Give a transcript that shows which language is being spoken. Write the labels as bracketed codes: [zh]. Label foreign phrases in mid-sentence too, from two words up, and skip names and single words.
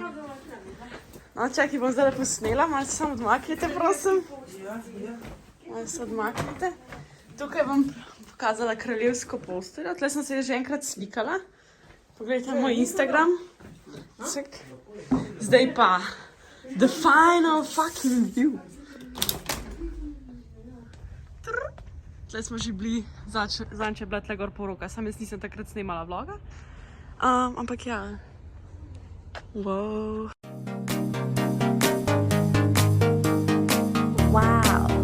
[sl] No, čakaj, bom zdaj posnela, malo se samo odmaknite, prosim. Malo se odmaknite. Tukaj bom pokazala kraljevsko posteljo, tle sem se že enkrat slikala. Poglejte moj Instagram. Zdaj pa, [en] the final fucking view. [sl] Tle smo že bili, zadnjič je bila tle gor poroka, sam jaz nisem takrat snemala vloga. Ampak ja. Wow. Wow.